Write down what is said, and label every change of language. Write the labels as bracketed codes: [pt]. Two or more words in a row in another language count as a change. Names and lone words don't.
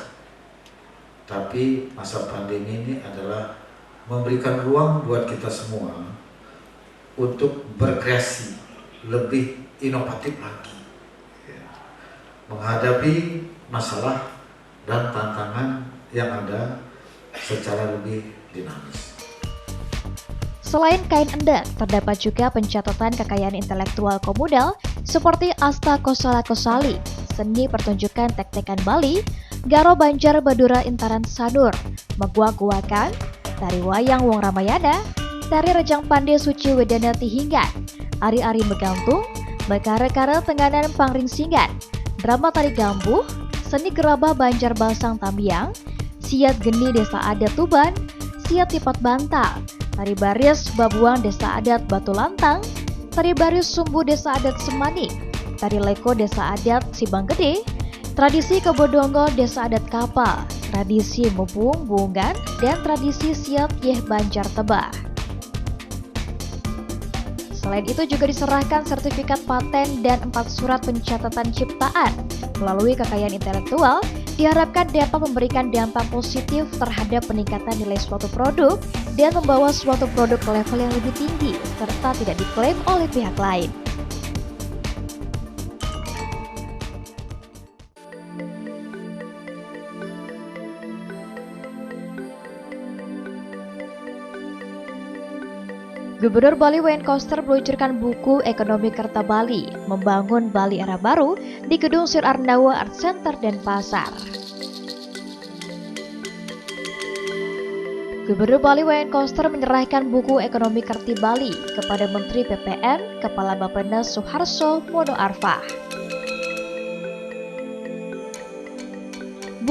[id] Tapi masa pandemi ini adalah memberikan ruang buat kita semua untuk berkreasi, lebih inovatif lagi, menghadapi masalah dan tantangan yang ada secara lebih dinamis. Selain kain endek, terdapat juga pencatatan kekayaan intelektual komunal seperti Asta Kosala Kosali, seni pertunjukan tek-tekan Bali, Garo Banjar Badura Intaran Sanur, Megua-guakan, tari wayang Wong Ramayana, tari Rejang Pande Suci Wedana Tihingan, ari-ari Megantung, Mekare-kare Tenganan Pangringsingan, drama tari Gambuh, seni gerabah Banjar Basang Tamiang, siat geni Desa Adat Tuban, siat Tipat Bantal, tari baris Babuang Desa Adat Batu Lantang, tari baris Sumbu Desa Adat Semani, tari leko Desa Adat Sibang Gede, tradisi Kebodonggol Desa Adat Kapal, tradisi Mubung Bungan, dan tradisi siat Yeh Banjar Tebah. Selain itu juga diserahkan sertifikat paten dan 4 surat pencatatan ciptaan. Melalui kekayaan intelektual, diharapkan dapat memberikan dampak positif terhadap peningkatan nilai suatu produk dan membawa suatu produk ke level yang lebih tinggi serta tidak diklaim oleh pihak lain. Gubernur Bali Wayan Koster meluncurkan buku Ekonomi Kerta Bali, Membangun Bali Era Baru di Gedung Sir Arnawo Art Center dan Pasar. Gubernur Bali Wayan Koster menyerahkan buku Ekonomi Kerti Bali kepada Menteri PPN, Kepala Bappenas Suharso Mono Arfa.